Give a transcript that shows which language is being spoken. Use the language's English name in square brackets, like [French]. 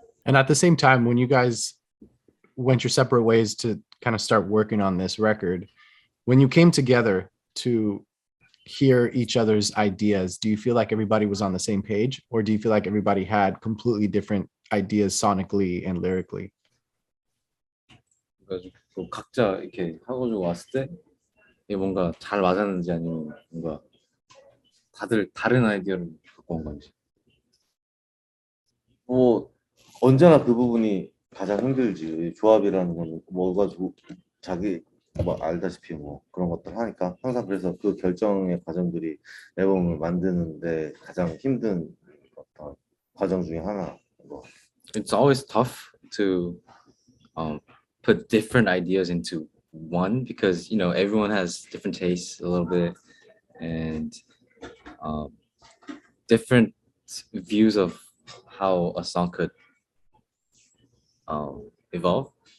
[English] And at the same time, when you guys went your separate ways to kind of start working on this record, when you came together to hear each other's ideas, do you feel like everybody was on the same page, or do you feel like everybody had completely different ideas sonically and lyrically? [Korean] 그래가지고 각자 이렇게 하고 왔을 때 이게 뭔가 잘 맞았는지 아니면 뭔가 다들 다른 아이디어를 갖고 온 건지. 뭐 언제나 그 부분이 가장 힘들지. 조합이라는 건 뭐가 자기 뭐 알다시피 뭐 그런 것들 하니까 항상 그래서 그 결정의 과정들이 앨범을 만드는데 가장 힘든 어떤 과정 중에 하나. 뭐. [English] It's always tough to put different ideas into one, because everyone has different tastes a little bit, and different views of how a song could evolve.